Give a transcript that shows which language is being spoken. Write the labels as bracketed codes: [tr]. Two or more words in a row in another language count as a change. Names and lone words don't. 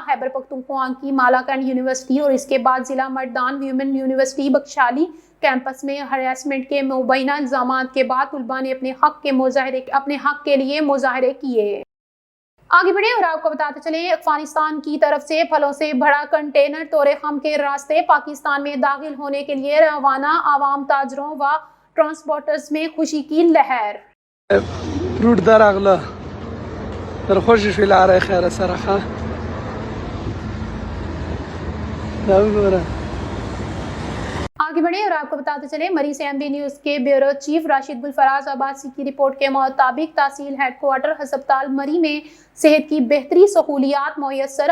[ur] خیبر پختونخوا کی مالاکنڈ یونیورسٹی اور اس کے بعد ضلع مردان ویمن یونیورسٹی بشالی کیمپس میں ہراسمنٹ کے مبینہ الزامات کے بعد طلباء نے اپنے حق کے لیے مظاہرے کیے. آگے بڑھیں اور آپ کو بتاتے چلیں، افغانستان کی طرف سے پھلوں سے بھرا کنٹینر طور خم کے راستے پاکستان میں داخل ہونے کے لیے روانہ. عوام، تاجروں و ٹرانسپورٹرز میں خوشی کی لہر. [ps] فروٹ در اغلا در خوشی شوی لاره خیر سره خواه [ur] آگے بڑھیں اور آپ کو بتاتے چلیں، مری سے ایم بی نیوز کے بیورو چیف راشد گلفراز عباسی کی رپورٹ کے مطابق تحصیل ہیڈ کوارٹر ہسپتال مری میں صحت کی بہتری سہولیات میسر.